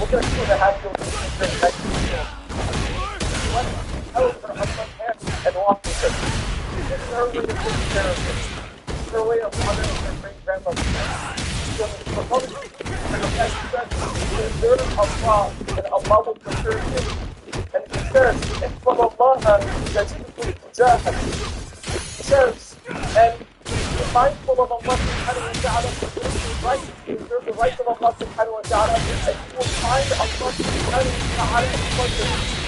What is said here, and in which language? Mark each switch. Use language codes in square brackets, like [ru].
[en] We're going to 2.5 years old, 90 years old. Held her on one hand and walked with her. This is her way of taking care of her. This is her way of honoring her great-grandmother. So the Prophet said, preserve Allah and Allah will preserve you. And he says, [ar] احفظ الله يجدك تجاهك. [en] He says, and be mindful of Allah subhanahu wa ta'ala, preserve the rights of Allah subhanahu wa ta'ala, and you will find Allah subhanahu wa ta'ala in front of you.